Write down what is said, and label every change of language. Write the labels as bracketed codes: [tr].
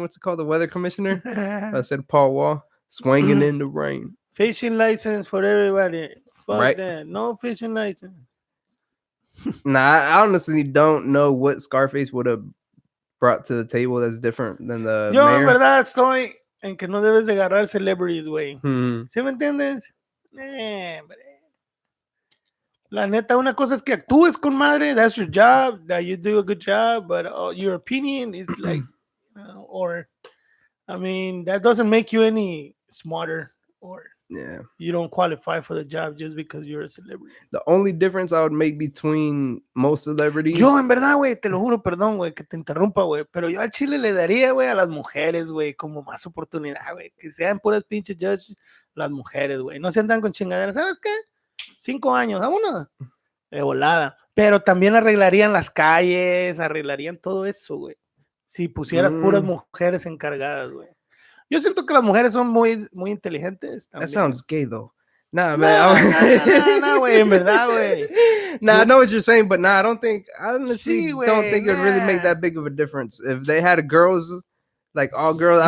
[en] What's it called? The weather commissioner. I said Paul Wall swinging in the rain. Fishing license for everybody. Fuck Right. that. No fishing license. Nah, I honestly don't know what Scarface would have brought to the table that's different than the [es] Yo, en [en] mayor. [es] verdad, estoy en que no debes de agarrar celebrities, güey. Hmm. ¿Sí me entiendes? Hombre. La neta, una cosa es que actúes con madre. [en] That's your job. That you do a good job. But your opinion is like, or, I mean, that doesn't make you any smarter or Yeah. you don't qualify for the job just because you're a celebrity. The only difference I would make between most celebrities. [es] Yo, en verdad, güey, te lo juro, perdón, güey, que te interrumpa, güey, pero yo al Chile le daría, güey, a las mujeres, güey, como más oportunidad, güey, que sean puras pinches judges las mujeres, güey, no se andan con chingaderas, ¿sabes qué? 5 años, vámonos, de volada, pero también arreglarían las calles, arreglarían todo eso, güey, si pusieras puras mujeres encargadas, güey. Yo siento que las mujeres son muy, muy inteligentes también. [en] That sounds gay, though. Nah, man. [es] Nah, güey, en verdad, güey. [en] Nah, I know what you're saying, but nah, I honestly [es] Sí, güey, [en] don't think it would really make nah. that big of a difference. If they had girls, like all girls, I